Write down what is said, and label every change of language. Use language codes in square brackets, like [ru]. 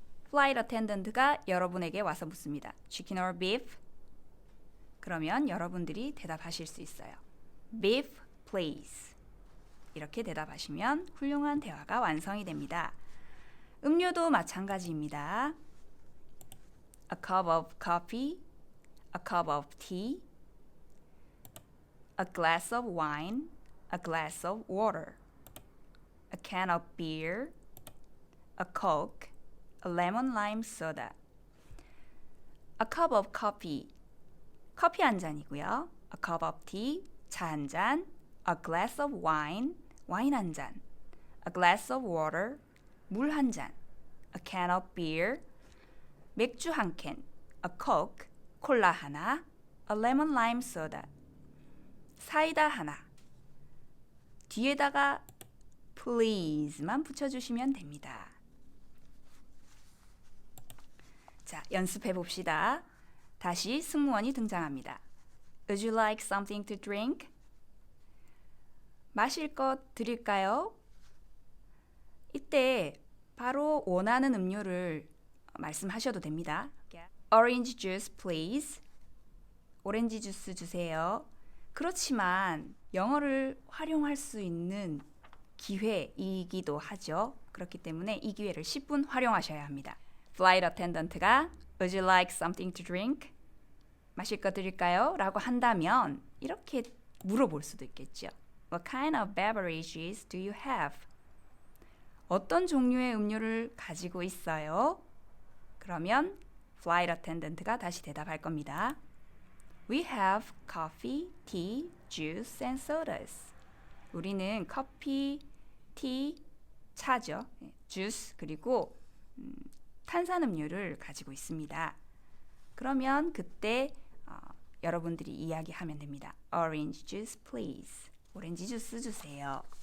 [ko] flight attendant가 여러분에게 와서 묻습니다. [en] Chicken or beef? [ko] 그러면 여러분들이 대답하실 수 있어요. [en] Beef, please. [ko] 이렇게 대답하시면 훌륭한 대화가 완성이 됩니다. 음료도 마찬가지입니다. [en] A cup of coffee, a cup of tea, a glass of wine, a glass of water, a can of beer, a coke, a lemon lime soda. A cup of coffee, [ko] 커피 한 잔이고요. [en] A cup of tea, [ko] 차 한 잔. [en] A glass of wine, [ko] 와인 한 잔. [en] A glass of water, [ko] 물 한 잔. [en] A can of beer, [ko] 맥주 한 캔. [en] A coke, [ko] 콜라 하나. [en] A lemon lime soda, [ko] 사이다 하나. 뒤에다가 please만 붙여주시면 됩니다. 자, 연습해 봅시다. 다시 승무원이 등장합니다. [en] Would you like something to drink? [ko] 마실 것 드릴까요? 이때 바로 원하는 음료를 말씀하셔도 됩니다. [en] Orange juice, please. [ko] 오렌지 주스 주세요. 그렇지만 영어를 활용할 수 있는 기회이기도 하죠. 그렇기 때문에 이 기회를 10분 활용하셔야 합니다. Flight attendant가 [en] Would you like something to drink? [ko] 마실 거 드릴까요? 라고 한다면 이렇게 물어볼 수도 있겠죠. [en] What kind of beverages do you have? [ko] 어떤 종류의 음료를 가지고 있어요? 그러면 flight attendant가 다시 대답할 겁니다. [en] We have coffee, tea, juice and sodas. [ko] 우리는 커피, 티, 차죠. 주스 그리고 탄산음료를 가지고 있습니다. 그러면 그때 여러분들이 이야기하면 됩니다. [en] Orange juice please. [ko] 오렌지 주스 주세요.